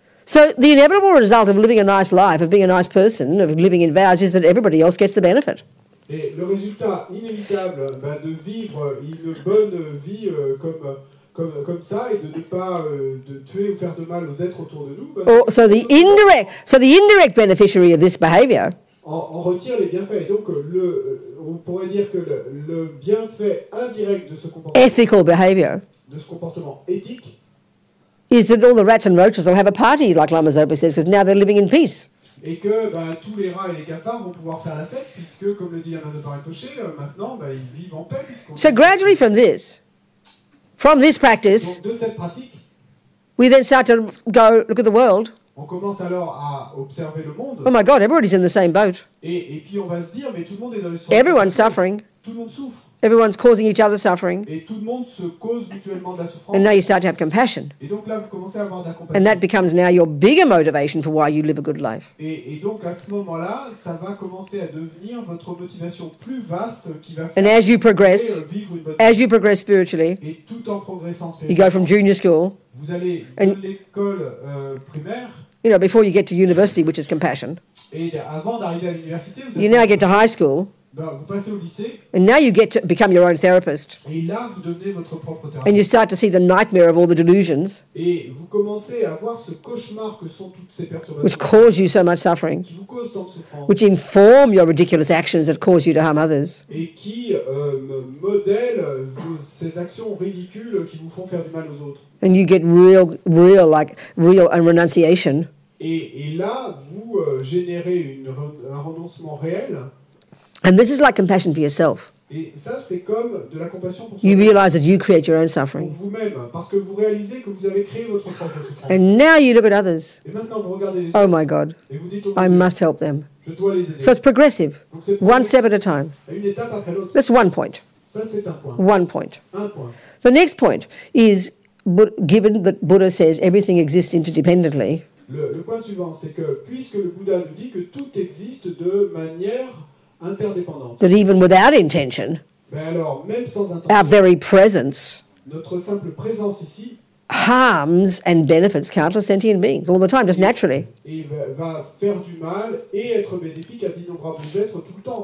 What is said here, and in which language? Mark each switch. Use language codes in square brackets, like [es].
[en] So the inevitable result of living a nice life, of being a nice person, of living in vows, is that everybody else gets the benefit. [fr] Et le résultat inévitable de vivre une bonne vie comme ça et de ne pas de tuer ou faire de mal aux êtres autour de nous. [en] So the indirect beneficiary of this behavior [fr] on retire les bienfaits. Et donc, on pourrait dire que le bienfait indirect de ce comportement, [en] ethical behavior, [fr] éthique, [en] is that all the rats and roaches will have a party, like Lama Zopa says, because now they're living in peace. [fr] Et que tous les rats et les cafards vont pouvoir faire la fête, puisque, comme le dit Lama Zopa Rinpoche, maintenant, ils vivent en paix. [en] So gradually from this practice, [fr] donc, de cette pratique, [en] we then start to go look at the world. [fr] On commence alors à observer le monde. [en] Oh my God, everybody's in the same boat. [fr] Et puis on va se dire, mais tout le monde est dans le [en] Everyone's suffering. [fr] Tout le monde souffre. [en] Everyone's causing each other suffering. [fr] Et tout le monde se cause mutuellement de la souffrance. [en] And now you start to have compassion. [fr] Et donc là, vous commencez à avoir de la compassion. [en] And that becomes now your bigger motivation for why you live a good life. [fr] Et donc à ce moment-là, ça va commencer à devenir votre motivation plus vaste qui va faire [en] And as you progress, [fr] vivre une bonne [en] as you progress spiritually, [fr] et tout en progressant [en] you go from junior school, [fr] vous allez de l'école primaire, [en] you know, before you get to university, which is compassion, [fr] et avant d'arriver à l'université, [en] you now get to high school, [fr] vous passez au lycée, [en] and now you get to become your own therapist. [fr] et là vous devenez votre propre [en] And [fr] thérapeute. [en] you start to see the nightmare of all the delusions, [fr] Et vous commencez à voir ce cauchemar que sont toutes ces perturbations [en] which cause you so much suffering, [fr] qui vous causent tant de souffrance [en] which inform your ridiculous actions that cause you to harm others. [fr] et qui modèlent ces actions ridicules qui vous font faire du mal aux autres. [en] And you get real renunciation. [fr] Et là, vous générez un renoncement réel. [en] And this is like compassion for yourself. [fr] Et ça, c'est comme de la compassion pour [en] You [fr] soi-même, [en] realize that you create your own [fr] pour [en] suffering. [fr] vous-même, parce que vous réalisez que vous avez créé votre propre souffrance. [en] And now you look at others. [fr] Et maintenant, vous regardez les [en] Oh [fr] autres [en] my God, [fr] et vous dites, oh, [en] I [fr] mon Dieu, [en] must help them. [fr] je dois les aider. [en] So it's progressive, [fr] Donc c'est [en] one step at a time. [fr] une étape après l'autre. [en] That's one point. [fr] Ça, c'est un point. [en] One point. [fr] Un point. [en] The next point is, given that Buddha says everything exists interdependently, [fr] Le point suivant, c'est que puisque le Bouddha nous dit que tout existe de manière interdépendante, [en] that even without intention, [fr] ben alors, même sans [en] our [fr] intention, [en] very presence [fr] notre simple présence ici [en] harms and benefits countless sentient beings all the time, just naturally. [fr] et va faire du mal et être bénéfique à d'innombrables êtres tout le temps.